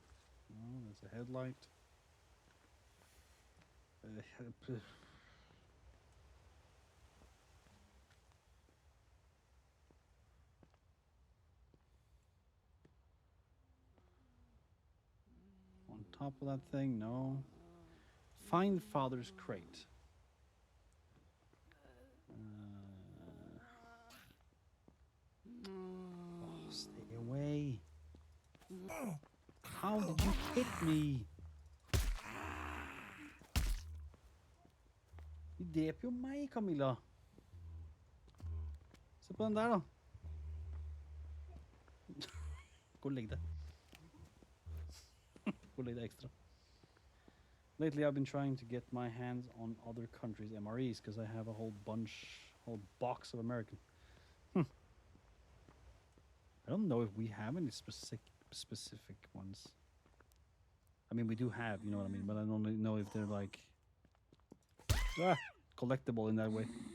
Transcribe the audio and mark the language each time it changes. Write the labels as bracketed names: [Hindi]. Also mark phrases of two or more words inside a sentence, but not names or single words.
[English] No, that's a headlight. On top of that thing? No. Find father's crate. Oh, stay away. How did you hit me? [Norwegian] Du dreper jo meg, Camilla. Se på den der, da. Gå og legg deg. Gå og legg deg ekstra. [English] Lately, I've been trying to get my hands on other countries' MREs because I have a whole box of American. I don't know if we have any specific ones. I mean, we do have, you know what I mean, but I don't know if they're like collectible in that way.